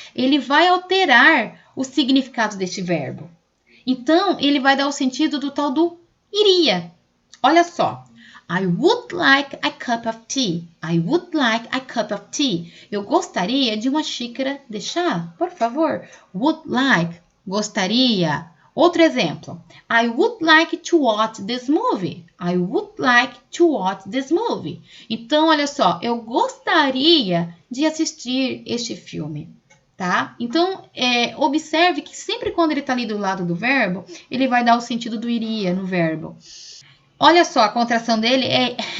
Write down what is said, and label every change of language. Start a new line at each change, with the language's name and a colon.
Portuguese: Ele vai alterar o significado deste verbo. Então, ele vai dar o sentido do tal do iria. Olha só.
English: I would like a cup of tea. I would like a cup of tea.
Portuguese: Eu gostaria de uma xícara de chá, por favor. Would like, gostaria. Outro exemplo.
English: I would like to watch this movie. I would like to watch this movie.
Portuguese: Então, olha só. Eu gostaria de assistir este filme. tá? Então, observe que sempre quando ele tá ali do lado do verbo, ele vai dar o sentido do iria no verbo. Olha só, a contração dele é...